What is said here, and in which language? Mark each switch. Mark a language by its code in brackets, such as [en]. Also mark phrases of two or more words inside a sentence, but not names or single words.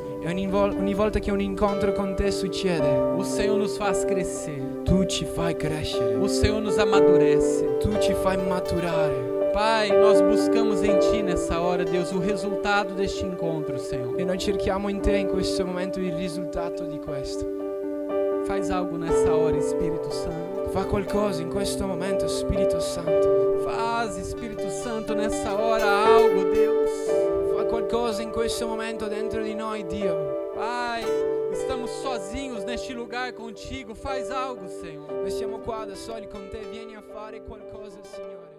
[it] E ogni volta che un incontro con te succede, [pt] o Senhor nos faz crescer, [it] tu ci fai crescere, [pt] o Senhor nos amadurece. [it] tu ci fai maturare. [pt] Pai, nós buscamos em Ti nessa hora, Deus, o resultado deste encontro, Senhor. [it] E noi cerchiamo in te in questo momento il risultato di questo. [pt] Faz algo nessa hora, Espírito Santo. [it] Fa qualcosa in questo momento, Spirito Santo. [pt] Faz, Espírito Santo, nessa hora algo, Deus. [it] Fa qualcosa in questo momento dentro di noi, Dio. [pt] Pai, estamos sozinhos neste lugar contigo. Faz algo, Senhor. [it] Noi siamo qua da soli con te, vieni a fare qualcosa, Signore.